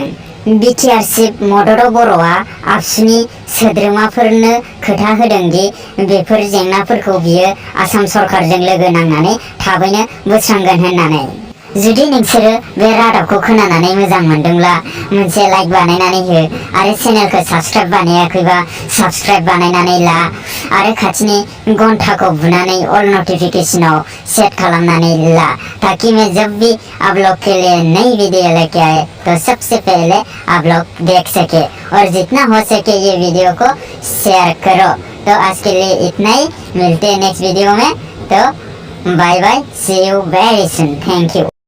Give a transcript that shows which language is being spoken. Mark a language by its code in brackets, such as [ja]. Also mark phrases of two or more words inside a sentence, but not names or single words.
[brx] बिटिआर चिफ मदद बर'आ आबसुनि सोद्रोमाफोरनो खोथा होदोंदि बेफोर जेंनाफोरखौ बियो आसाम सरकारजों लोगो नांनानै थाबैनो बोस्रांगोन होननानै। जुदि नोंसोरो बे रादाबखौ खोनानानै मोजां मोनदोंब्ला मोनसे लाइक बानायनानै हो आरो चेनेलखौ साबस्क्राइब बानायाखैबा साबस्क्राइब बानायनानै ला आरो खाथिनि घन्टाखौ बुनानै अल नोटिफिकेशनाव सेट खालामनानै ला [hi] ताकि मैं जब भी आप लोग के लिए नई वीडियो लेके आए तो सबसे पहले आप लोग देख सके और जितना हो सके ये वीडियो को शेयर करो। तो आज के लिए इतना ही, मिलते हैं [en] next video [hi] में। [en] तो bye bye, see you very soon, thank you।